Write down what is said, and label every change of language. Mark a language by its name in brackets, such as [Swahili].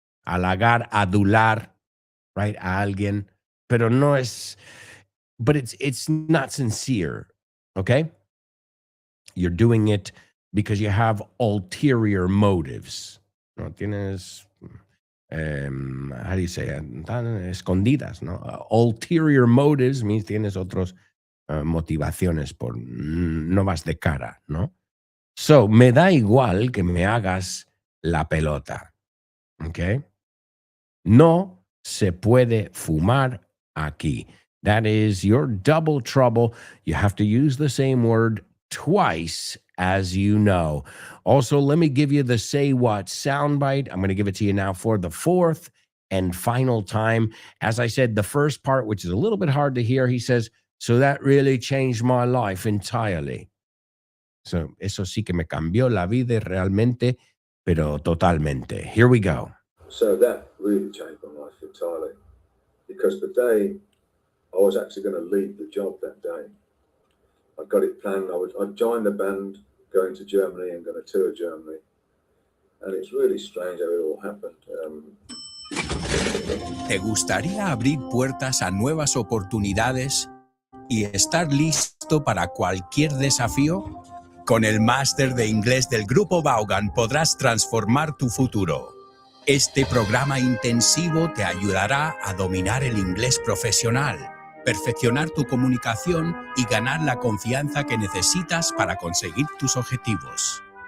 [Spanish] Halagar, adular, right? A alguien. Pero no es, [English] but it's not sincere. Okay? You're doing it because you have ulterior motives. [Spanish] No tienes, [English] how do you say it? [Spanish] Escondidas, no? [English] Ulterior motives means [Spanish] tienes otros motivaciones por no vas de cara, no? So, me da igual que me hagas la pelota. Okay? No se puede fumar aquí. [English] That is your double trouble. You have to use the same word twice, as you know. Also, let me give you the Say What soundbite. I'm going to give it to you now for the fourth and final time. As I said, the first part, which is a little bit hard to hear, he says, so that really changed my life entirely. [Spanish] So, eso sí que me cambió la vida realmente, pero totalmente. [English] Here we go. So that really changed my life entirely. Because the day I was actually going to leave the job that day, I got it planned. I'd join the band, going to Germany and going to tour Germany. And it's really strange how it all happened. [Spanish] ¿Te gustaría abrir puertas a nuevas oportunidades y estar listo para cualquier desafío? Con el máster de inglés del Grupo Vaughan podrás transformar tu futuro. Este programa intensivo te ayudará a dominar el inglés profesional, perfeccionar tu comunicación y ganar la confianza que necesitas para conseguir tus objetivos.